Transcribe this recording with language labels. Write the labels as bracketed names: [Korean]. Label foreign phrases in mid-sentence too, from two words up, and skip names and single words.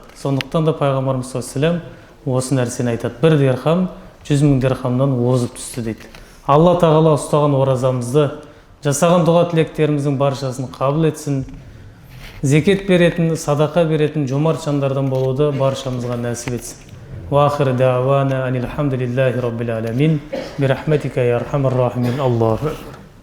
[Kazakh] Сондықтан да пайғамбарымыз [Arabic] صلى الله عليه وسلم [Kazakh] осы нәрсені айтады: бір дирхам 100 мың дирхамнан озып түсті дейді. Алла тағала ұстаған оразамызды, жасаған дұға тілектеріміздің баршасын қабыл етсін. Зекет беретін, садақа беретін жомарт жандардан болуды баршамызға нәсіп етсін. [Arabic] وآخر دعوانا أن الحمد لله رب العالمين. برحمتك يا أرحم الراحمين. الله أكبر.